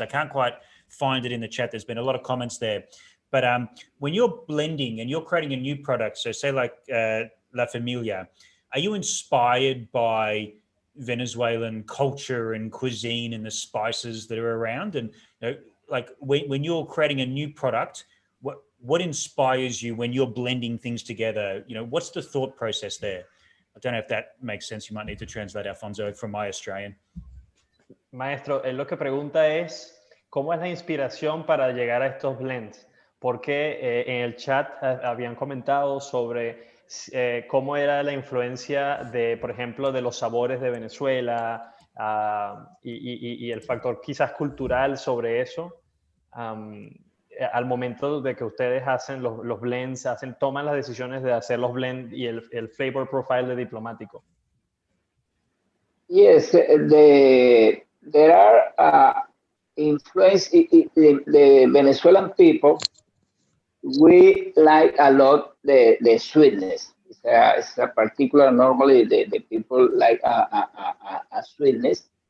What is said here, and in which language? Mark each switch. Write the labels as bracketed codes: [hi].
[en] I can't quite find it in the chat. There's been a lot of comments there. But when you're blending and you're creating a new product, so say like La Familia, are you inspired by Venezuelan culture and cuisine and the spices that are around? And you know, like when you're creating a new product, what inspires you when you're blending things together? You know, what's the thought process there? I don't know if that makes sense. You might need to translate, Alfonso, from my Australian. [es] Maestro, lo que pregunta es, ¿cómo es la inspiración para llegar a estos blends? Porque en el chat habían comentado sobre cómo era la influencia de, por ejemplo, de los sabores de Venezuela y el factor quizás cultural sobre eso. Al momento de que ustedes hacen los blends, toman las decisiones de hacer los blends y el flavor profile de Diplomatico. [en] Yes, there are influence the Venezuelan people. We like a lot the sweetness. It's a particular, normally the people like a sweetness.